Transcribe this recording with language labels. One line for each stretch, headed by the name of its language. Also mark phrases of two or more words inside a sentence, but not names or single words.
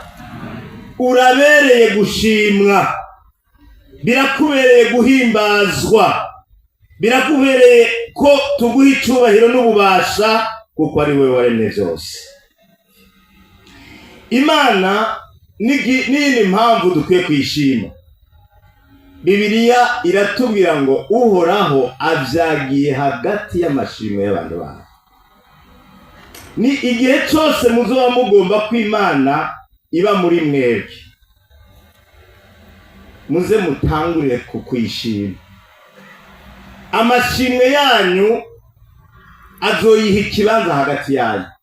Rundi: Urabereye gushimwa, birakubereye guhimbazwa, birakubereye ko tuguha icyubahiro n'ububasha, kuko ari wowe waremye byose. Imana nini mpamvu dukwiye kwishima. Bibiliya iratubwira ngo Uhoraho avyagiye hagati y'amashimwe y'abantu bawe. Ni igihe cyose muzoba mugomba kw'Imana iba muri mwebwe, muze mutangurire kukwishima. Amashimwe yanyu azoyiha ikibanza hagati yanyu.